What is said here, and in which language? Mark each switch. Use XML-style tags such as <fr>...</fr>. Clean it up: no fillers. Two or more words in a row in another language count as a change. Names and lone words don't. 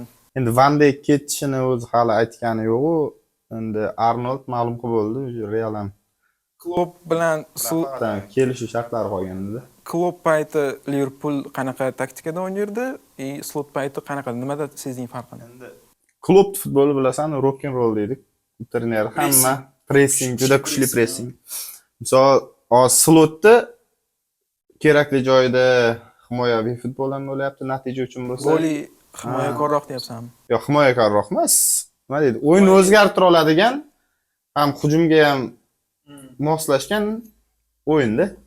<uz>Endi Van Dijk ketishini o'zi hali aytgani yo'q-ku. Endi Arnold ma'lum qilib bo'ldi, Real ham Klopp bilan kelishuv shartlari qolgan edi. Klopp payti Liverpool qanaqa taktikada o'ynardi, Slot payti qanaqa, nimada sezding farqini? Endi klub futboli bilasan,</uz> <en>rock and roll deydik.</en> <uz>Trener hamma pressing, juda kuchli pressing. Misol, Slotda kerakli joyda himoyaviy futbol ham bo'lyapti, natija uchun bo'lsa. Goli himoyakorroq deyapsanmi? Yo'q, himoyakorroq emas. Nima deydi? O'yinni o'zgartira oladigan, ham hujumga ham moslashgan o'yinda.</uz>